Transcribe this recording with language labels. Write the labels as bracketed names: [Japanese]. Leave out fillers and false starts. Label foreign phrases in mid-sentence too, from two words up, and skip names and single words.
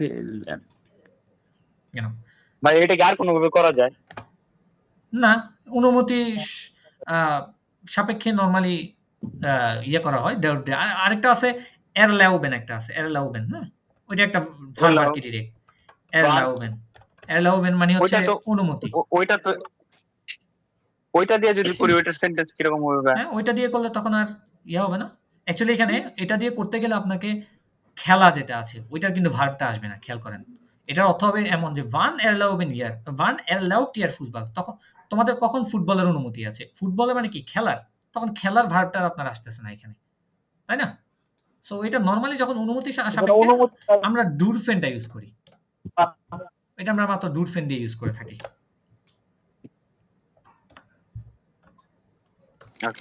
[German] Genau. [Bangla] ভাই এটা কি আর কোনো ভাবে করা যায়? না, অনুমতি সাপেক্ষে নরমালি ইয়ে করা হয়। আরেকটা আছে erlauben, একটা আছে erlauben, না? ওইটা একটা ভার্ব আর কি ডাইরেক্ট। erlauben মানে হচ্ছে অনুমতি। ওইটা দিয়ে যদি করি ওইটার সেন্টেন্স কি রকম হবে? হ্যাঁ, ওইটা দিয়ে করলে তখন আর ইয়া হবে না। অ্যাকচুয়ালি এখানে এটা দিয়ে করতে গেলে আপনাকে খেলা যেটা আছে ওইটার কিন্তু ভার্বটা আসবে না, খেয়াল করেন। এটার অর্থ হবে এমন যে [German] wann erlaubt ihr Fußball? [Bangla] তখন তোমাদের কখন ফুটবলের অনুমতি আছে? ফুটবলে মানে কি? খেলার। তখন খেলার ভার্বটা আপনার আসতেছে না এখানে, তাই না? সো এটা নরমালি যখন অনুমতি সাপেক্ষে আমরা ডুরফেনটা ইউজ করি। এটা আমরা মাত্র ডুরফেন দিয়ে ইউজ করে থাকি। ওকে,